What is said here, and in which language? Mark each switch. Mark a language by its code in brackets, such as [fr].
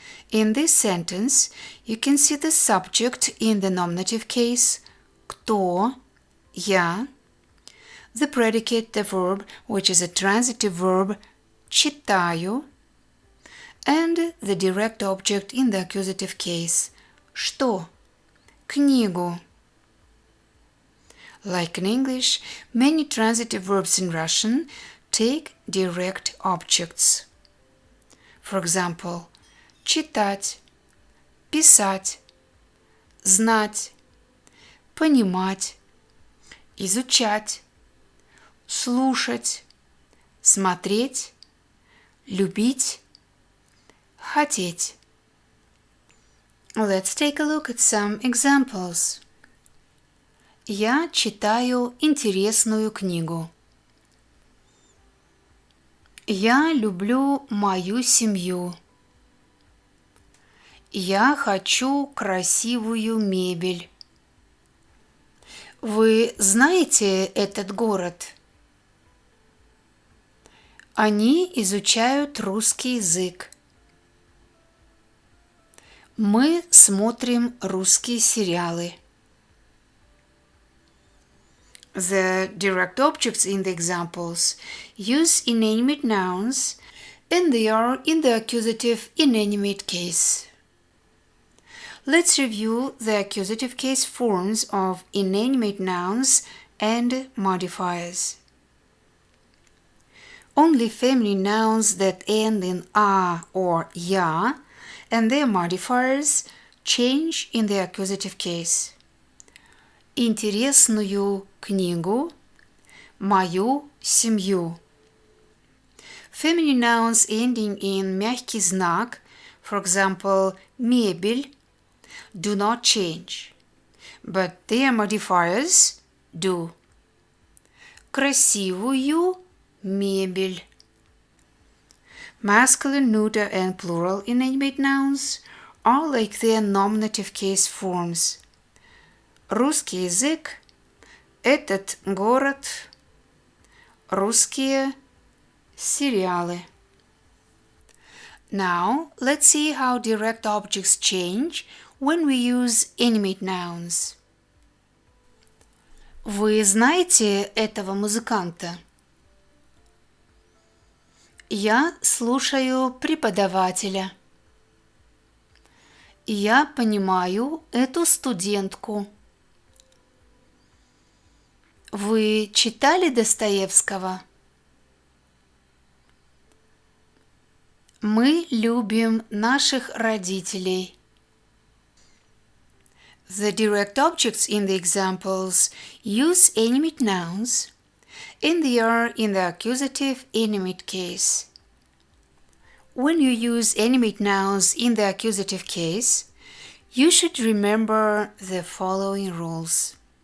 [en] In this sentence, you can see the subject in the nominative case [ru] кто, я, [en] the predicate, the verb, which is a transitive verb, [ru] читаю, [en] and the direct object in the accusative case, [ru] что, книгу. [en] Like in English, many transitive verbs in Russian take direct objects. For example, читать, писать, знать, понимать, изучать, слушать, смотреть, любить, хотеть. Let's take a look at some examples. [ru] Я читаю интересную книгу. Я люблю мою семью. Я хочу красивую мебель. Вы знаете этот город? Они изучают русский язык. Мы смотрим русские сериалы. [en] The direct objects in the examples use inanimate nouns and they are in the accusative inanimate case. Let's review the accusative case forms of inanimate nouns and modifiers. Only feminine nouns that end in a or ya and their modifiers change in the accusative case. [ru] Интересную книгу, мою семью. [en] Feminine nouns ending in [ru] мягкий знак, [en] for example, мебель, do not change, but their modifiers do. [ru] Красивую мебель. [en] Masculine, neuter, and plural inanimate nouns are like their nominative case forms. [ru] Русский язык, этот город, русские сериалы. [en] Now, let's see how direct objects change when we use animate nouns. [ru] Вы знаете этого музыканта? Я слушаю преподавателя. Я понимаю эту студентку. Вы читали Достоевского? Мы любим наших родителей. [en] The direct objects in the examples use animate nouns, and they are in the accusative animate case. When you use animate nouns in the accusative case, you should remember the following rules.